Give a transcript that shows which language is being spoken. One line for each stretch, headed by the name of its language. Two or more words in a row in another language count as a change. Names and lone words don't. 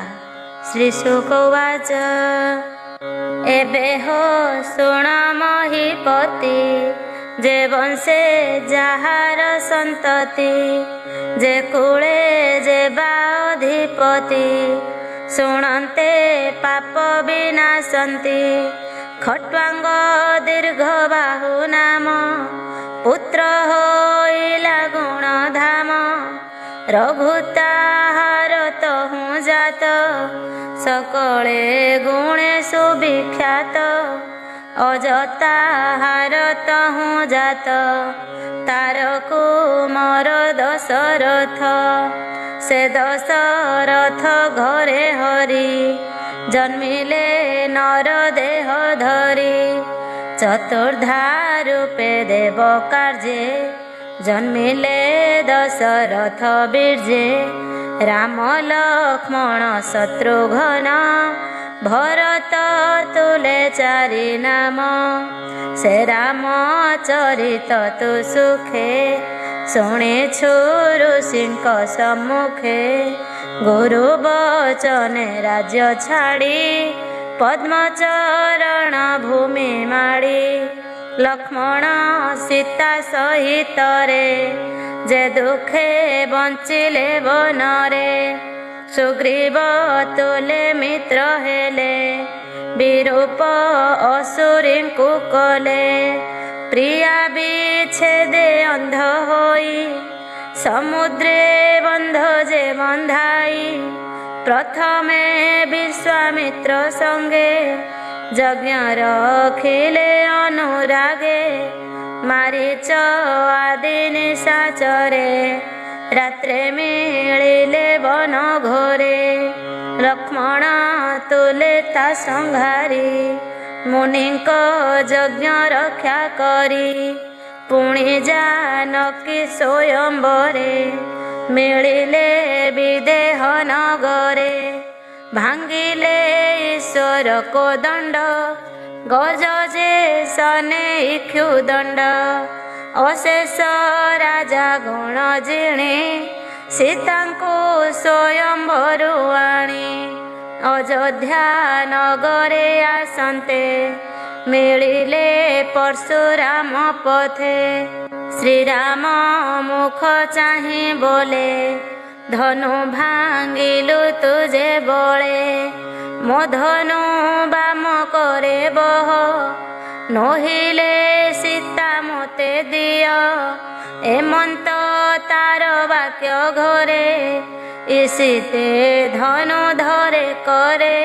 Odia: ଶ୍ରୀ ଶୁକ ଉବାଚ ଏବେ ହୋ ଶୁଣ ମହୀପତି, ଯେ ବଂଶେ ଯାହାର ସନ୍ତତି, ଯେ କୁଳେ ଯେ ବାଧିପତି, ଶୁଣନ୍ତେ ପାପ ବିନାଶନ୍ତି। ଖଟ୍ୱାଙ୍ଗ ଦୀର୍ଘ ବାହୁ ନାମ, ପୁତ୍ର ହୋଇଲା ଗୁଣ ଧାମ। ରଘୁତାହାର ତହୁ ଜାତ, ସକଳେ ଗୁଣେ ସୁବିଖ୍ୟାତ। ଅଜତାହାର ତହୁ ଜାତ, ତାର କୁମର ଦଶରଥ। ସେ ଦଶରଥ ଘରେ ହରି, ଜନ୍ମିଲେ ନର ଦେହ ଧରୀ। ଚତୁର୍ଧା ରୂପେ ଦେବ କାର୍ଯ୍ୟେ, ଜନ୍ମିଲେ ଦଶରଥ ବୀର୍ଯ୍ୟେ। ରାମ ଲକ୍ଷ୍ମଣ ଶତ୍ରୁଘ୍ନ, ଭରତ ତୁଳେ ଚାରି ନାମ। ସେ ରାମ ଚରିତ ତୁ ସୁଖେ, ଶୁଣିଛୁ ଋଷିଙ୍କ ସମ୍ମୁଖେ। ଗୁରୁ ବଚନେ ରାଜ୍ୟ ଛାଡ଼ୀ, ପଦ୍ମଚରଣ ଭୂମି ମାଡ଼ୀ। ଲକ୍ଷ୍ମଣ ସୀତା ସହିତ ରେ, ଯେ ଦୁଖେ ବଞ୍ଚିଲେ ବନରେ। ସୁଗ୍ରୀବ ତୁଳେ ମିତ୍ର ହେଲେ, ବିରୂପ ଅସୁରୀ କୋ କଲେ। ପ୍ରିୟା ବିଚ୍ଛେଦେ ଅନ୍ଧ ହୋଈ, ସମୁଦ୍ରେ ବନ୍ଧ ଯେ ବନ୍ଧାଈ। ପ୍ରଥମେ ବିଶ୍ୱାମିତ୍ର ସଙ୍ଗେ, ଯଜ୍ଞ ରଖିଲେ ଅନୁରାଗେ। ମାରୀଚ ଆଦି ନିଶାଚରେ, ରାତ୍ରେ ମିଳିଲେ ବନ ଘୋରେ। ଲକ୍ଷ୍ମଣ ତୁଳେ ତା ସଂହାରୀ, ମୁନିଙ୍କ ଯଜ୍ଞ ରକ୍ଷା କରୀ। ପୁଣୀ ଜାନକୀ ସ୍ୱୟଂବରେ, ମିଳିଲେ ବିଦେହ ନଗରେ। ଭାଙ୍ଗିଲେ ଈଶ୍ୱର କୋ ଦଣ୍ଡ, ଗଜ ଯେ ସନେ ଇକ୍ଷୁଦଣ୍ଡ। ଅଶେଷ ରାଜା ଗୁଣ ଜିଣୀ, ସୀତା କୋ ସ୍ୱୟଂବରୁ ଆଣୀ। ଅଯୋଧ୍ୟା ନଗରେ ଆସନ୍ତେ, ମିଳିଲେ ପରଶୁରାମ ପଥେ। ଶ୍ରୀରାମ ମୁଖ ଚାହି ବୋଲେ, ଧନୁ ଭାଙ୍ଗିଲୁ ତୁଝେ ବୋଲେ। ମୋ ଧନୁ ବାମ କରେ ବହ, ନହିଲେ ସୀତା ମୋତେ ଦିୟ। ଏମନ୍ତ ତାର ବାକ୍ୟ ଘରେ, ଈଶିତେ ଧନୁ ଧରେ କରେ।